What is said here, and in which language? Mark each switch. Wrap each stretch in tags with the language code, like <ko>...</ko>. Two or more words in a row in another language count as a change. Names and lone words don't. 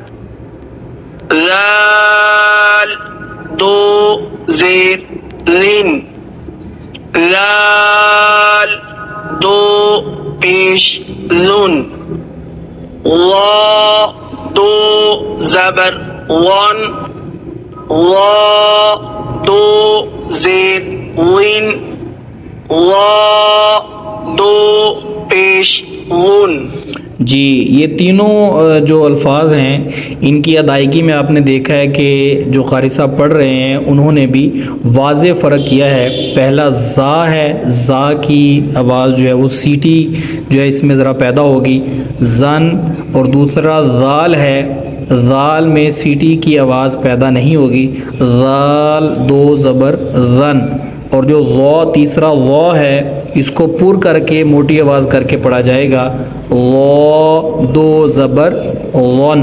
<ur>لال 2 زیر لن، لال 2 پیش لن، وا 2 زبر ون، وا 2 زیر ون، وا 2 پیش ون۔ جی یہ تینوں جو الفاظ ہیں ان کی ادائیگی میں آپ نے دیکھا ہے کہ جو قاری صاحب پڑھ رہے ہیں انہوں نے بھی واضح فرق کیا ہے۔ پہلا زا ہے، زا کی آواز جو ہے وہ سیٹی جو ہے اس میں ذرا پیدا ہوگی، زن، اور دوسرا ذال ہے، ذال میں سیٹی کی آواز پیدا نہیں ہوگی، ذال 2 زبر ذن، اور جو غا تیسرا غا ہے اس کو پور کر کے موٹی آواز کر کے پڑھا جائے گا، غا 2 زبر غن۔</ur>